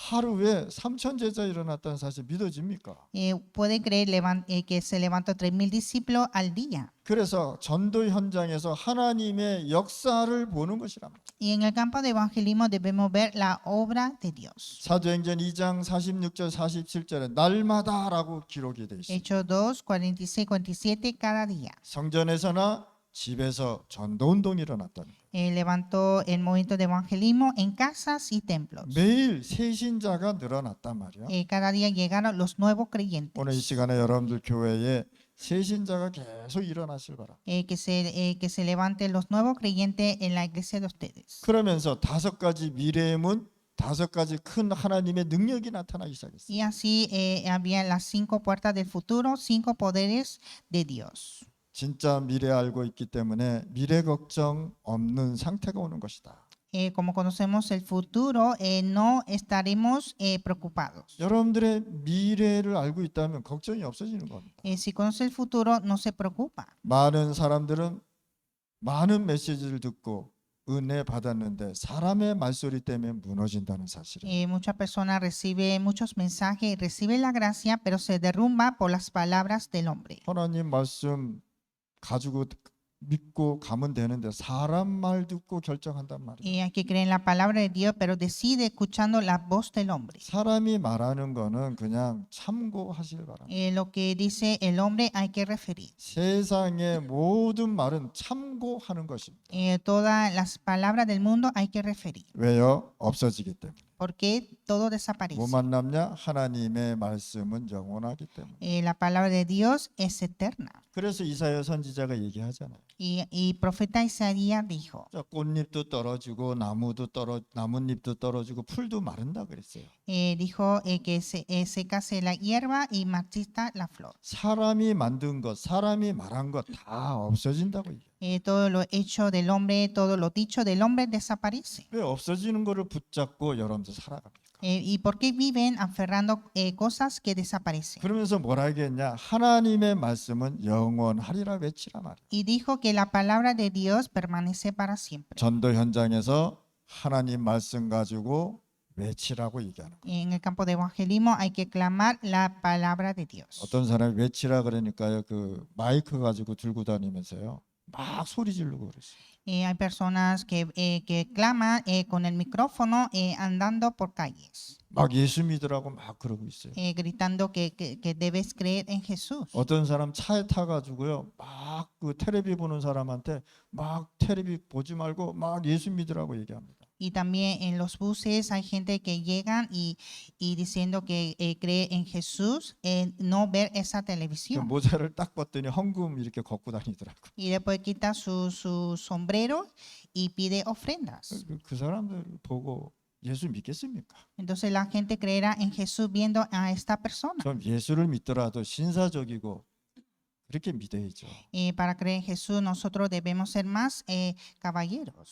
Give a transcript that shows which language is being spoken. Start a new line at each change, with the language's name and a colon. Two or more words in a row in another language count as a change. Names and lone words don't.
Korean: 하루에 3천 제자 일어났다는 사실 믿어집니까?
Spanish: Puede creer que se levantó 3,000 discípulos al día.
Korean: 그래서 전도 현장에서 하나님의 역사를 보는 것이란 말이에요.
Spanish: Y en el campo de evangelismo debemos ver la obra de Dios.
Korean: 사도행전 2장 46절 47절에 날마다라고 기록이 되어 있습니다.
Spanish: Hechos 2, 46, 47, cada día.
Korean: 성전에서나 집에서 전도운동이 일어났다는 거예요.
Spanish: Levantó el movimiento de evangelismo en casas y templos.
Korean: 매일 새 신자가 늘어났단 말이에요.
Spanish: Cada día llegaron los nuevos creyentes.
Korean: 오늘 이 시간에 여러분들 교회에 새 신자가 계속 일어나실 바랍니다.
Spanish: Que se levanten los nuevos creyentes en la iglesia de ustedes.
Korean: 그러면서 5가지 미래의 문, 5가지 큰 하나님의 능력이 나타나기 시작했어요.
Spanish: Y así había las 5 puertas del futuro, 5 poderes de Dios.
Korean: 진짜 미래 알고 있기 때문에 미래 걱정 없는 상태가 오는 것이다.
Spanish: Como conocemos el futuro, no estaremos preocupados.
Korean: 여러분들의 미래를 알고 있다면 걱정이 없어지는 겁니다.
Spanish: Si conoce el futuro, no se preocupa.
Korean: 많은 사람들은 많은 메시지를 듣고 은혜 받았는데 사람의 말소리 때문에 무너진다는 사실을.
Spanish: Muchas personas reciben muchos mensajes, reciben la gracia, pero se derrumba por las palabras del hombre.
Korean: 하나님 말씀 가지고 믿고 가면 되는데 사람 말 듣고 결정한단 말이에요.
Spanish: Hay que creer en la palabra de Dios, pero decide escuchando la voz del hombre.
Korean: 사람이 말하는 거는 그냥 참고하시길 바랍니다.
Spanish: Lo que dice el hombre hay que referir.
Korean: 세상의 모든 말은 참고하는 것입니다.
Spanish: Todas las palabras del mundo hay que referir,
Korean: 왜요? 없어지기 때문에.
Spanish: porque todo desaparece.
Korean: 뭐만 남냐? 하나님의 말씀은 영원하기 때문에.
Spanish: La palabra de Dios es eterna.
Korean: 그래서 이사야 선지자가 얘기하잖아요.
Spanish: Y profeta Isaías dijo,
Korean: 자, 꽃잎도 떨어지고 나뭇잎도 떨어지고 풀도 마른다 그랬어요.
Spanish: dijo que secase la hierba y marchita la flor.
Korean: 사람이 만든 것, 사람이 말한 것 다 없어진다고 얘기해요.
Spanish: Todo lo hecho del hombre, todo lo dicho del hombre desaparece.
Korean: 왜 없어지는 거를 붙잡고 여러분들 살아갑니까?
Spanish: ¿Y por qué viven aferrando cosas que desaparecen?
Korean: 그러면서 뭐라 하겠냐? 하나님의 말씀은 영원하리라 외치라 말이에요.
Spanish: Y dijo que la palabra de Dios permanece para siempre.
Korean: 전도 현장에서 하나님 말씀 가지고 외치라고 얘기하는 거예요.
Spanish: En el campo de evangelismo hay que clamar la palabra de Dios.
Korean: 어떤 사람이 외치라 그러니까요, 그 마이크 가지고 들고 다니면서요, 막 소리 지르고 그랬어요.
Spanish: Hay personas que claman con el micrófono andando por calles,
Korean: 막 예수 믿으라고 막 그러고 있어요.
Spanish: gritando que debes creer en Jesús.
Korean: 어떤 사람 차에 타가지고요, 막 그 테레비 보는 사람한테 막 테레비 보지 말고 막 예수 믿으라고 얘기합니다.
Spanish: Y también en los buses hay gente que llegan y diciendo que cree en Jesús, no ver esa 그 televisión.
Korean: 모자를 딱 벗더니 헌금 이렇게 걷고 다니더라고.
Spanish: Y después quita su sombrero y pide ofrendas.
Korean: 그 사람들 보고 예수 믿겠습니까?
Spanish: Entonces la gente creerá en Jesús viendo a esta persona.
Korean: 좀 예수를 믿더라도 신사적이고 그렇게 믿어야죠.
Spanish: Para creer en Jesús nosotros debemos ser más caballeros.